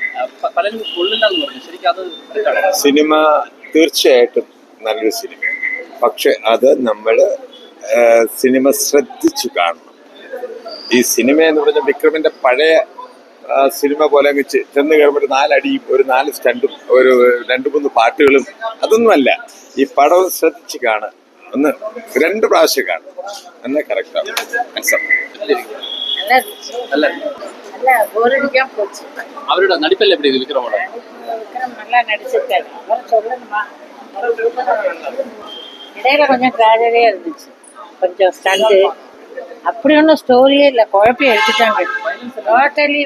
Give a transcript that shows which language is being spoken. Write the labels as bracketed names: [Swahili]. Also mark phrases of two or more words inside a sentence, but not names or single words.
[Malayalam] സിനിമ തീർച്ചയായിട്ടും നല്ലൊരു സിനിമ, പക്ഷെ അത് നമ്മള് സിനിമ ശ്രദ്ധിച്ചു കാണണം. ഈ സിനിമ എന്ന് പറഞ്ഞ വിക്രമിന്റെ പഴയ സിനിമ പോലെ അങ്ങ് ചെന്ന് കയറുമ്പോൾ ഒരു 4 അടിയും ഒരു 4 സ്റ്റണ്ടും ഒരു 2-3 പാട്ടുകളും അതൊന്നുമല്ല. ഈ പടം ശ്രദ്ധിച്ച് കാണുക, ഒന്ന് 2 പ്രാവശ്യം കാണും, എന്നാൽ കറക്റ്റാണ്. [Tamil] அவரோட நடிப்பெல்லாம் எப்படி இருக்கு? விக்ரமோட நல்லா நடிச்சிருக்காரு. இடையில கொஞ்சம் ட்ராஜடியா இருந்துச்சு, கொஞ்சம் ஸ்டண்டு, அப்படி ஒன்றும் ஸ்டோரியே இல்லை, குழப்பம் எடுத்துட்டாங்க டோட்டலி.